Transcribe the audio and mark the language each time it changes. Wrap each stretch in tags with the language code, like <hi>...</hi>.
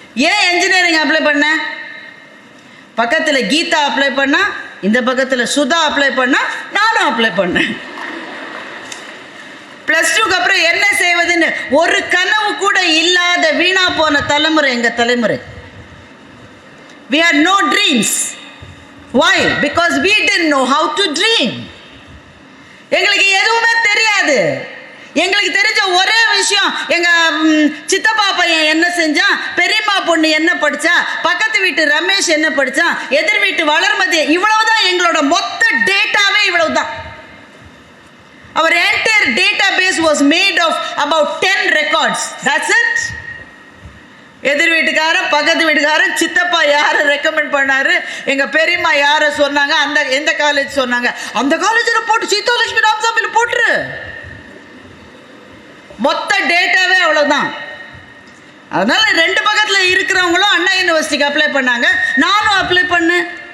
<ta>ஏன் engineering apply பண்ண? பக்கத்தில் கீதா அப்ளை பண்ணா, இந்த பக்கத்தில் சுதா அப்ளை பண்ணா, நானும் அப்ளை பண்ணேன். +2க்கு அப்புறம் என்ன செய்வதுன்னு ஒரு கனவு கூட இல்லாத வீணா போன தலைமுறை எங்க தலைமுறை.</ta> <en>We had no dreams. Why? Because we didn't know how to dream.</en> <ta>எங்களுக்கு எதுவுமே தெரியாது. எங்களுக்கு தெரிஞ்ச ஒரே விஷயம், எங்க சித்தப்பா பையன் என்ன செஞ்சான், பெரியம்மா பொண்ணு என்ன படிச்சா, பக்கத்து வீட்டு ரமேஷ் என்ன படிச்சான், எதிர் வீட்டு வளர்மதி, இவ்வளவுதான் எங்களோட மொத்த டேட்டாவே இவ்வளவுதான்.</ta> <en>Our entire database was made of about 10 records. That's it.</en> <ta>எதிர் வீட்டுக்காரன், பக்கத்து வீட்டுக்காரன், சித்தப்பா யாரை ரெக்கமெண்ட் பண்ணாரு, எங்க பெரியம்மா யாரை சொன்னாங்க, அந்த எந்த காலேஜ் சொன்னாங்க, அந்த காலேஜில் போட்டு சீதாலட்சுமி ராமசாமியில் போட்டுரு. மொத்த டேட்டாவே அவ்வளோதான். அதனால 2 பக்கத்தில் இருக்கிறவங்களும் அண்ணா யூனிவர்சிட்டிக்கு அப்ளை பண்ணாங்க, நானும் அப்ளை பண்ணேன்.</ta>